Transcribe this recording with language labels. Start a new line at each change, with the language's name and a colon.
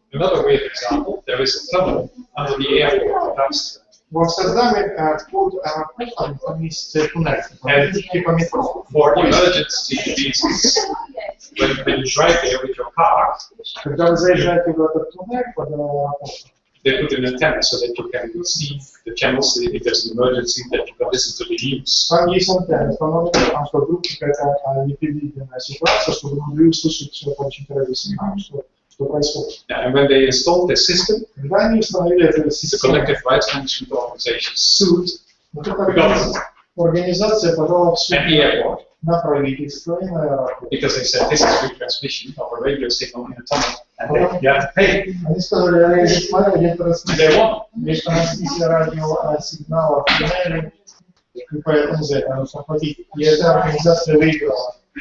English: Another weird example, there is a tunnel under the airport of Amsterdam.
Russian: В Амстердаме под аэропортом там есть туннель, типа метро.
English: For emergency reasons, when you drive there with your car,
Russian: Когда вы заезжаете в этот туннель под аэропортом,
English: they put an antenna so that you can see the channels if there's an emergency, that you can listen to the news.
Russian: там есть антенна, установлена, потому что вдруг какая-то непредвиденная ситуация, чтобы вы могли услышать что-то очень радиосигнал, что происходит.
English: Yeah, and when they installed this system,
Russian: Когда они установили эту
English: the
Russian: систему,
English: collective rights management organization sued
Russian: вот эта организация подала в суд
English: at the airport
Russian: на правительство и на аэропорт.
English: because they said this is retransmission of a radio signal in a tunnel, and you have to pay.
Russian: Они сказали,
English: And they won.
Russian: ретрансмиссия радиосигнала в туннеле, и поэтому за это нужно платить. И эта организация выиграла.